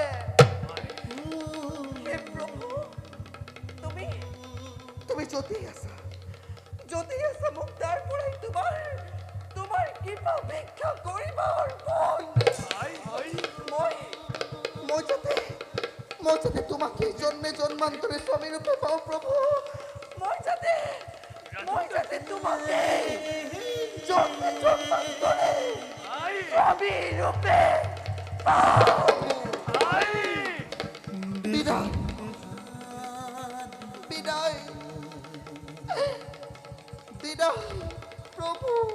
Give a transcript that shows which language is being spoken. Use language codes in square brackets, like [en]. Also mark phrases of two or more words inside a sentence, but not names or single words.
[as] হে প্ৰভু, তুমি য'তে আছা মোক তাৰ পৰাই তোমাৰ কৃপা ভিক্ষা কৰিবৰ মন। মই যাতে তোমাকে জন্মে জন্মান্তরে স্বামী রূপে পাও প্রভু। মই যাতে তোমাকে জন্মে জন্মান্তরে স্বামী রূপে পাও। বিদায় প্রভু।